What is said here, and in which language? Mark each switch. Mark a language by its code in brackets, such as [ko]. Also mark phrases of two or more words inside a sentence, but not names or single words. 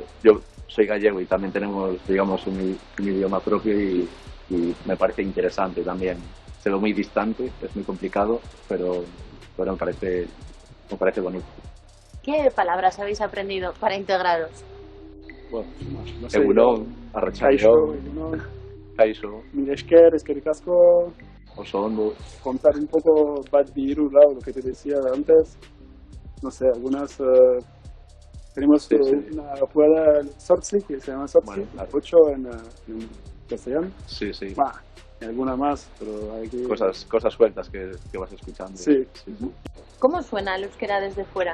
[es] Yo soy gallego y también tenemos, digamos, un idioma propio y me parece interesante también. Se ve muy distante, es muy complicado, pero me parece bonito. ¿Qué palabras habéis aprendido para integraros? Bueno, no sé. [eu] Egunon, Arratsaldeon, Kaixo. Mil esker, eskerrik asko. Oso ondo. [es] Contar un poco [eu] bat diru, [es] lo que te decía antes. No sé, algunas... tenemos una rueda Sortzi, que se llama Sortzi, 8 en castellano. Sí. Y alguna más, pero hay que... Cosas sueltas que vas escuchando. Sí. ¿Cómo suena el euskera desde fuera?